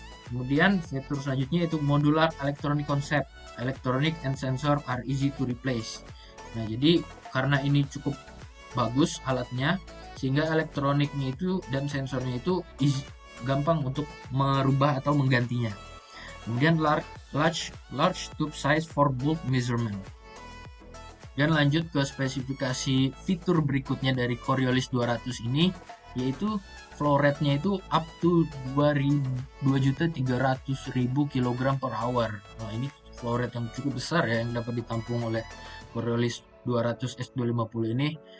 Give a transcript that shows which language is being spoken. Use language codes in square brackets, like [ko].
[id] Kemudian fitur selanjutnya yaitu [en] modular electronic concept, electronic and sensor are easy to replace. [id] Nah, jadi karena ini cukup bagus alatnya, sehingga elektroniknya itu dan sensornya itu gampang untuk merubah atau menggantinya. Kemudian [en] large tube size for bulk measurement. [id] Dan lanjut ke spesifikasi fitur berikutnya dari Coriolis 200 ini, yaitu flow rate-nya itu up to 2.300.000 kg per hour. Nah, ini flow rate yang cukup besar ya yang dapat ditampung oleh Coriolis 200 S250 ini.